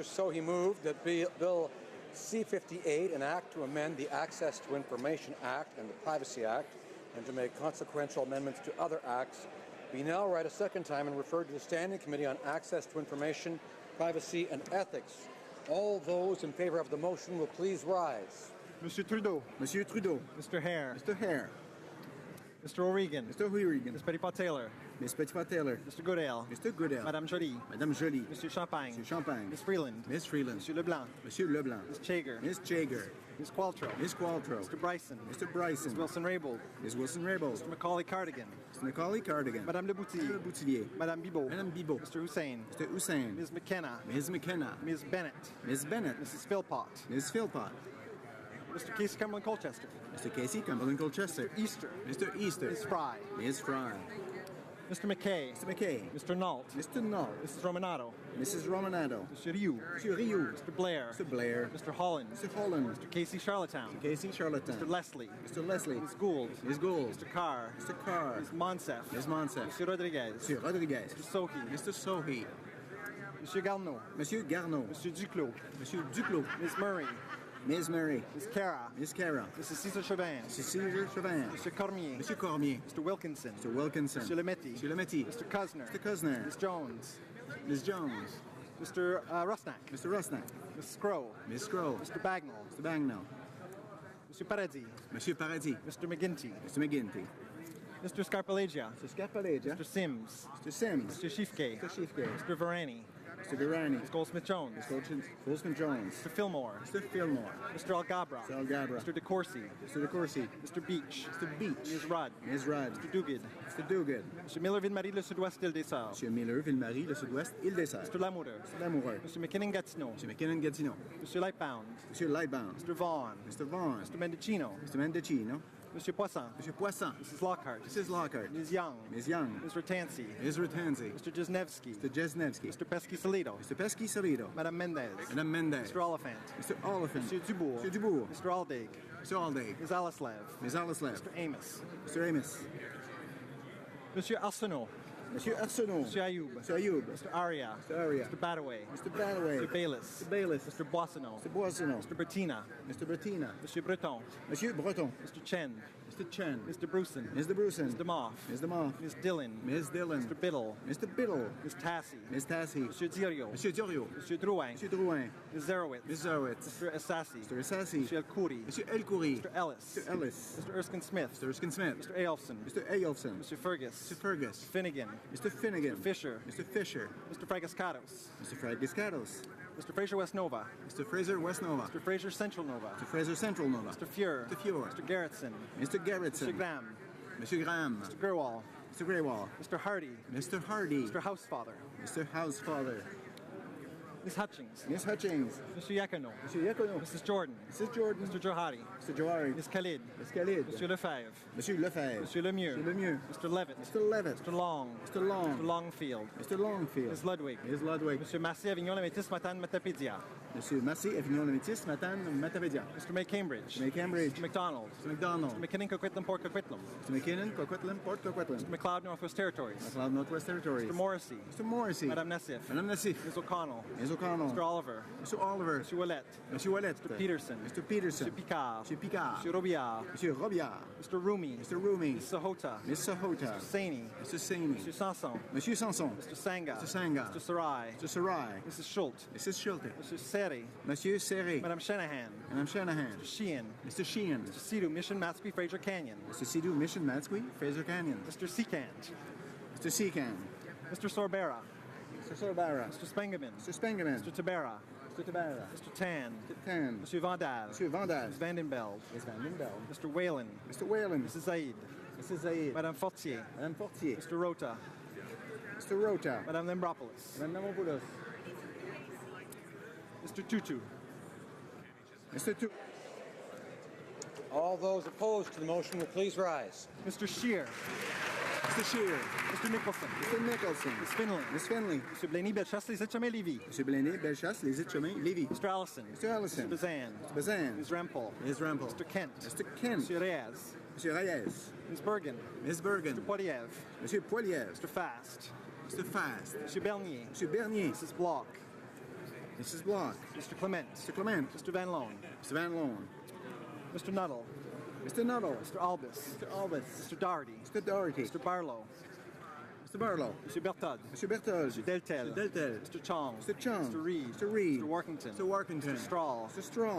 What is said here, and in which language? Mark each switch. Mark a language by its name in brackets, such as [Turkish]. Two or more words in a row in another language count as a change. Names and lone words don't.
[English] Sohi, moved that Bill C-58, an act to amend the Access to Information Act and the Privacy Act, and to make consequential amendments to other acts, be now read a second time and referred to the Standing Committee on Access to Information, Privacy and Ethics. All those in favor of the motion will please rise. Monsieur Trudeau. Monsieur Trudeau. Mr. Hare. Mr. Hare. Mr. O'Regan. Mr. O'Regan. Ms. Petitpas-Taylor. Ms. Petitpas-Taylor. Mr. Goodale. Mr. Goodale. Madame Joly. Madame Joly. Monsieur Champagne. Monsieur Champagne. Ms. Freeland. Ms. Freeland. Monsieur Leblanc. Monsieur Leblanc. Ms. Chager. Ms. Chager. Ms. Qualtrough. Ms. Qualtrough. Mr. Bryson. Mr. Bryson. Ms. Wilson-Raybould. Ms. Wilson-Raybould. Mr. Macaulay Cardigan. Mr. Macaulay Cardigan. Madame Le Boutillier. Le Boutillier. Madame Bibeau. Madame Bibeau. Mr. Hussein. Mr. Hussein. Ms. McKenna. Ms. McKenna. Ms. Bennett. Ms. Bennett. Mrs. Philpott. Ms. Philpott. Mr. Casey Cumberland Colchester. Mr. Casey Cumberland Colchester. Easter. Mr. Easter. Ms. Fry. Ms. Fry. Mr. McKay. Mr. McKay. Mr. Nault. Mr. Nault. Mrs. Romanato. Mrs. Romanato. Mr. Rioux. Mr. Rioux. Mr. Blair. Mr. Blair. Mr. Holland. Mr. Holland. Mr. Casey Charlottetown. Mr. Casey Charlottetown. Mr. Leslie. Mr. Leslie. Ms. Gould. Ms. Gould. Mr. Carr. Mr. Carr. Ms. Monsef. Ms. Monsef. Mr. Rodriguez. Mr. Rodriguez. Mr. Sohi. Mr. Sohi. Mr. Garneau. Monsieur Garneau. Mr. Duclos. Monsieur Duclos. Ms. Murray. Ms. Murray. Ms. Cara. Ms. Cara. Mrs. Cesar Chauvin. Mr. Cesar Chauvin. Mr. Cormier. Monsieur Cormier. Mr. Wilkinson. Mr. Wilkinson. Mr. Lemetti. Mr. Lemetti. Mr. Cuzner. Mr. Cuzner. Ms. Jones. Ms. Jones. Mr. Rusnak. Mr. Rusnak. Ms. Scrow. Ms. Scrow. Mr. Bagnall. Mr. Bagnall. Mr. Paradis. Monsieur Paradis. Mr. McGinty. Mr. McGinty. Mr. Scarpalegia. Mr. Scarpalegia. Mr. Sims. Mr. Sims. Mr. Schiefke. Mr. Schiefke. Mr. Varani. Mr. Virani. Ms. Goldsmith-Jones. Ms. Goldsmith-Jones. Mr. Fillmore. Mr. Fillmore. Mr. Algabra. Mr. Algabra. Mr. DeCourcy. Mr. DeCourcy. Mr. Beach. Mr. Beach. Ms. Rudd. Ms. Rudd. Mr. Duguid. Mr. Duguid. Mr. Miller-Ville-Marie, le Sud-Ouest, Île-des-Sœurs. Monsieur Miller, Ville-Marie, le Sud-Ouest, Île-des-Sœurs. Mr. Lamoureux. Mr. Lamoureux. Mr. McKinnon-Gatineau. Monsieur McKinnon-Gatineau. Mr. Lightbound. Monsieur Lightbound. Mr. Vaughan. Mr. Vaughan. Mr. Mendocino. Mr. Mendocino. Monsieur Poisson. Monsieur Poisson. Mrs. Lockhart. Mrs. Lockhart. Ms. Young. Ms. Young. Ms. Ratansi. Ms. Ratansi. Mr. Jesnevsky. Mr. Jesnevsky. Mr. Pesky-Solido. Mr. Pesky-Solido. Madame Mendez. Madame Mendez. Mr. Oliphant. Mr. Oliphant. Monsieur Dubourg. Monsieur Dubourg. Mr. Aldig. Mr. Aldig. Ms. Alislev. Ms. Alislev. Mr. Amos. Mr. Amos. Monsieur Arsenault. Monsieur Arsenault. Monsieur Ayoub. Mr. Ayoub. Mr. Aria. Mr. Aria. Mr. Badaway. Mr. Badaway. Mr. Bayless. Mr. Bayless. Mr. Boissonneau. Mr. Boissonneau. Mr. Bettina. Mr. Bettina. Monsieur Breton. Monsieur Breton. Mr. Chen. Mr. Chen. Mr. Bruson. Mr. Bruson. Mr. Moff. Ms. DeMoff. Ms. Dillon. Ms. Dillon. Mr. Biddle. Mr. Biddle. Ms. Tassie. Ms. Tassie. Monsieur Dirio. Monsieur Diorio. Monsieur Drouin. Monsieur Drouin. Ms. Zerowitz. Ms. Zerowitz. Mr. Assassi. Mr. Assassi. Monsieur El Khoury. Monsieur El Khoury. Mr. Ellis. Mr. Ellis. Mr. Erskine Smith. Mr. Erskine Smith. Mr. Aelfson. Mr. Aelfson. Mr. Fergus. Mr. Fergus. Finnegan. Mr. Finnegan. Mr. Fisher. Mr. Fisher. Mr. Fragascatos. Mr. Fragiscatos. Mr. Fraser West Nova. Mr. Fraser West Nova. Mr. Fraser Central Nova. Mr. Fraser Central Nova. Mr. Fuhr. Mr. Fuhr. Mr. Garrettson. Mr. Garrettson. Mr. Graham. Mr. Graham. Mr. Gerwall. Mr. Greywall. Mr. Hardy. Mr. Hardy. Mr. Housefather. Mr. Housefather. Ms. Hutchings. Miss Hutchings. Mr. Yacono. Mr. Yacono. Mrs. Jordan. Mrs. Jordan. Mr. Johari. Mr. Johari. Ms. Khalid. Miss Khalid. Monsieur Lefebvre. Monsieur Lefebvre. Monsieur Lemieux. Monsieur Lemieux. Mr. Levitt. Mr. Levitt. Mr. Long. Mr. Long. Mr. Longfield. Mr. Longfield. Ms. Ludwig. Ms. Ludwig. Monsieur Massé Avignon Lamétis Matane Matapédia. Monsieur Massé Avignon Lamétis Matane Matapédia. Mr. May Cambridge. Mr. May Cambridge. Mr. McDonald. Mr. McDonald. Mr. McKinnon Coquitlam Port Coquitlam. Mr. McKinnon Coquitlam Port Coquitlam. Mr. McLeod Northwest Territories. McLeod Northwest Territories. Mr. Morrissey. Mr. Morrissey. Madame Nassif. Madame Nassif. Ms. O'Connell. Ms. O'Connell. Mr. Oliver. Mr. Oliver. Mr. Ouellette. Monsieur Ouellette. Mr. Peterson. Mr. Peterson. Mr. Picard. Monsieur Picard. Mr. Robillard. Monsieur Robillard. Mr. Rumi. Mr. Rumi. Ms. Sahota. Miss Sahota. Mr. Saini. Mr. Saini. Mr. Sanson. Monsieur Sanson. Mr. Sanga. Mr. Sanga. Mr. Sarai. Mr. Sarai. Mrs. Schultz. Mrs. Schulte. Mr. Seri. Monsieur Serré. Madame Shanahan. Madame Shanahan. Mr. Sheehan. Mr. Sheehan. Mr. Sidu, Mission Matsqui, Fraser Canyon. Mr. Sidhu, Mission Matsqui, Fraser Canyon. Mr. Secant. Mr. Secan. Mr. Sorbera. Mr. Sorbara. Mr. Spengeman. Mr. Spengeman. Mr. Tabera. Mr. Tabara. Mr. Tan. Mr. Tan. Monsieur Vandal. Monsieur Vandal. Ms. Vandenbeld. Ms. Vandenbeld. Mr. Whalen. Mr. Whalen. Mrs. Zaid. Mrs. Zaid. Madame Fortier. Madame Fortier. Mr. Rota. Mr. Rota. Madame Lembropoulos. Madame Namopoulos. Mr. Tutu. Mr. Tutu. All those opposed to the motion will please rise. Mr. Scheer. Mr. Scheer. Mr. Nicholson. Mr. Nicholson. Ms. Finley. Ms. Finley. Mr. Blaney, Bellechasse, Les Etchemins, Lévis. Mr. Blaney, Bellechasse, Les Etchemins, Lévis. Mr. Allison. Mr. Allison. Mr. Bazan. Mr. Bazan. Ms. Rempel. Ms. Rempel. Mr. Kent. Mr. Kent. Mr. Reyes. Mr. Reyes. Ms. Bergen. Ms. Bergen. Mr. Poiliev. Monsieur Poiliev. Mr. Fast. Mr. Fast. Mr. Bernier. Mr. Bernier. Mrs. Block. Mrs. Block. Mr. Clement. Mr. Clement. Mr. Van Loan. Mr. Van Loan. Mr. Nuttall. Mr. Nuttall. Mr. Albus. Mr. Albus. Mr. Doherty. Mr. Doherty. Mr. Barlow. Mr. Barlow. Mr. Berthold. Mr. Berthold. Mr. Deltel. Mr. Deltel. Mr. Chong. Mr. Chong. Mr. Reed. Mr. Reed. Mr. Workington. Mr. Workington. Mr. Strahl. Mr. Strahl.